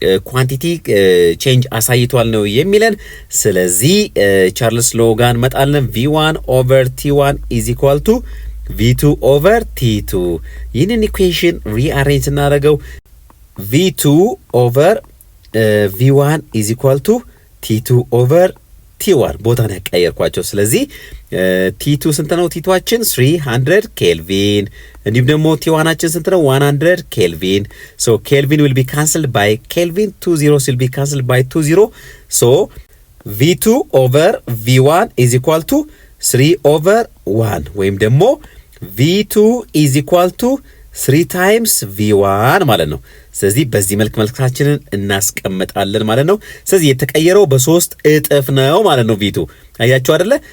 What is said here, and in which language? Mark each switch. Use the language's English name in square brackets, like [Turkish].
[Amharic] ኳንቲቲ ቼንጅ አሳይቷል ነው የሚለን። ስለዚህ ቻርልስ ሎ ጋር እንመጣለን። V1 over T1 [English] is equal to [Amharic] V2 over T2። ይህንን ኢኩዌሽን ሪአሬንጅ እናደርገው V2 over V1 is equal to T2 over T1 ቦታ ነው ያቀየርኳቸው። ስለዚህ T2 ስንት ነው? T2አችን 300 ኬልቪን እንዲሁም ደግሞ T1አችን ስንት ነው? [English] 100 ኬልቪን። so Kelvin will be cancelled by Kelvin, 2 zeros will be cancelled by 2 zero. so V2 over V1 is equal to 3 over 1 [Amharic] ወይም ደግሞ [English] V2 is equal to 3 times V1 [Amharic] ማለት ነው። ስለዚህ በዚህ መልካችንን እናስቀምጣለን ማለት ነው። ስለዚህ የተቀየረው በ3 እጥፍ ነው ማለት ነው። V2 አያችሁ አይደለ?